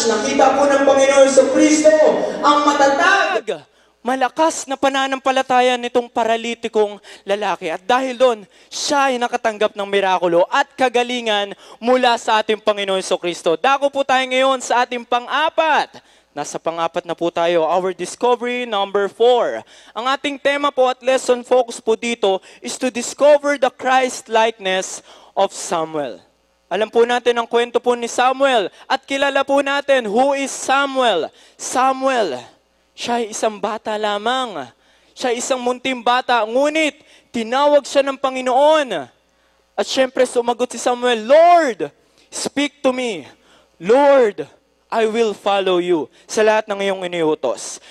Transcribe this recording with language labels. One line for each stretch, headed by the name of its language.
Filipino: Nakita po ng Panginoon Jesucristo ang matatag. Malakas na pananampalataya nitong paralitikong lalaki. At dahil doon, siya ay nakatanggap ng mirakulo at kagalingan mula sa ating Panginoon Jesucristo. Dako po tayo ngayon sa ating pang-apat. Nasa pang-apat na po tayo,
English: our Discovery number 4.
Filipino: Ang ating tema po at
English: lesson focus po dito is to discover the Christ-likeness of Samuel.
Filipino: Alam po natin ang kwento po ni Samuel at kilala po natin
English: who is Samuel.
Filipino: Samuel, siya ay isang bata lamang. Siya ay isang munting bata, ngunit tinawag siya ng Panginoon. At syempre sumagot si Samuel,
English: Lord, speak to me. Lord, I will follow you
Filipino: sa lahat ng iyong iniutos.